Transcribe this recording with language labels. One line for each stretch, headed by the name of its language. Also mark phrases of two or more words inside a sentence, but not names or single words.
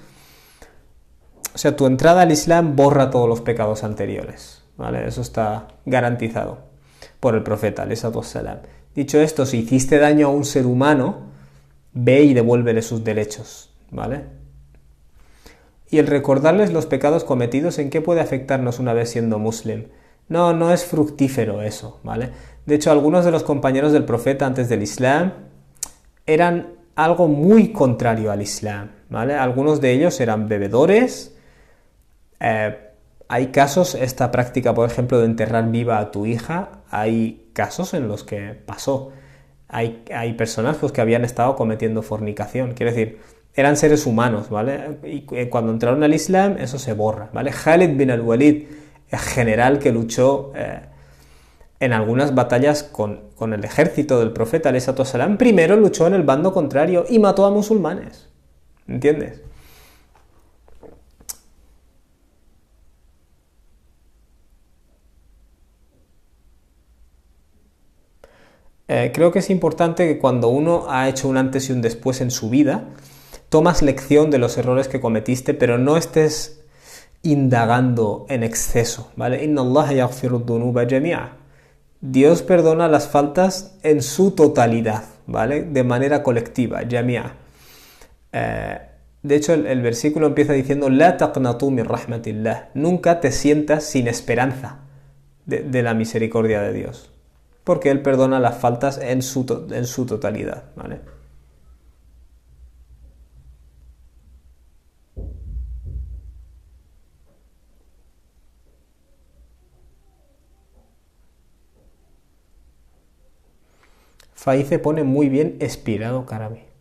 Spanish: O sea, tu entrada al Islam borra todos los pecados anteriores, ¿vale? Eso está garantizado por el profeta,
Arabic: عليه السلام.
Spanish: Dicho esto, si hiciste daño a un ser humano, ve y devuélvele sus derechos, ¿vale? Y el recordarles los pecados cometidos, ¿en qué puede afectarnos una vez siendo muslim? No es fructífero eso, ¿vale? De hecho, algunos de los compañeros del profeta antes del Islam eran algo muy contrario al Islam, ¿vale? Algunos de ellos eran bebedores. Hay casos, esta práctica, por ejemplo, de enterrar viva a tu hija, hay casos en los que pasó. Hay personas pues, que habían estado cometiendo fornicación, quiero decir, eran seres humanos, ¿vale? Y cuando entraron al Islam, eso se borra, ¿vale? Khalid bin al-Walid, el general que luchó en algunas batallas con el ejército del profeta,
Arabic: عليه الصلاة والسلام,
Spanish: primero luchó en el bando contrario y mató a musulmanes, ¿entiendes? Creo que es importante que cuando uno ha hecho un antes y un después en su vida, tomas lección de los errores que cometiste, pero no estés indagando en exceso, ¿vale?
Arabic: إن الله يغفر الذنوب جميعا.
Spanish: Dios perdona las faltas en su totalidad, ¿vale? De manera colectiva, jami'a. De hecho, el versículo empieza diciendo
Arabic: لا تقنطوا من رحمة الله.
Spanish: Nunca te sientas sin esperanza de la misericordia de Dios, porque Él perdona las faltas en su totalidad, ¿vale? Faice pone muy bien expirado Karami.